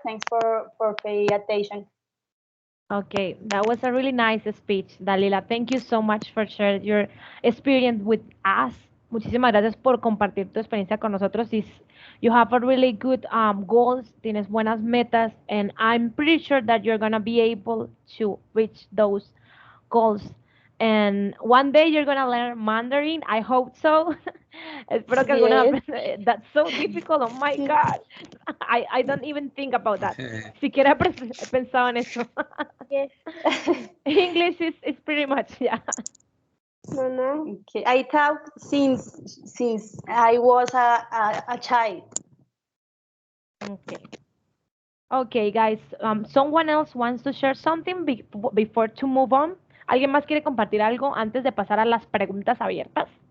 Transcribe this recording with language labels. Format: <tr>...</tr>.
<en>Thanks for pay attention. Okay, that was a really nice speech, Dalila. Thank you so much for sharing your experience with us.</en> <es>Muchísimas gracias por compartir tu experiencia con nosotros.</es> <en>You have a really good goals,</en> <es>tienes buenas metas,</es> <en>and I'm pretty sure that you're gonna be able to reach those goals. And one day you're gonna learn Mandarin. I hope so.</en> <es>Espero que alguna</es> <en>Yes.</en> <es>vez</es> <en>that's so difficult. Oh my God. I don't even think about that.</en> <es>Siquiera he pensado en eso.</es> <en>Yes. English is pretty much, yeah. No. Okay. I thought since I was a child. Okay. Okay, guys. Someone else wants to share something before to move on.</en> <es>¿Alguien más quiere compartir algo antes de pasar a las preguntas abiertas?</es>